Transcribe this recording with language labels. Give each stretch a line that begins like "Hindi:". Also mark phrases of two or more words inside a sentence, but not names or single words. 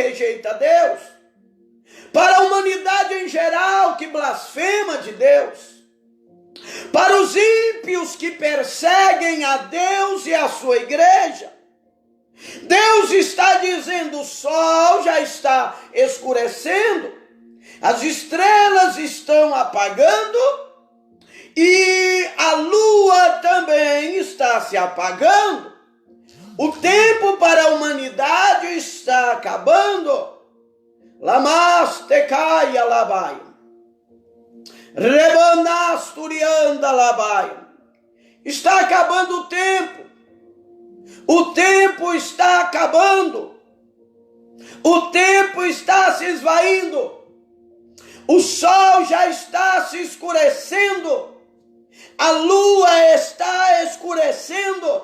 Portuguese: rejeitam Deus, para a humanidade em geral que blasfema de Deus, para os ímpios que perseguem a Deus e a sua igreja, Deus está dizendo: o sol já está escurecendo, as estrelas estão apagando e a lua também está se apagando. O tempo para a humanidade está acabando. Lamastecai alabai. Rebanasturianda labai. Está acabando o tempo. O tempo está acabando. O tempo está se esvaindo. O sol já está se escurecendo. A lua está escurecendo.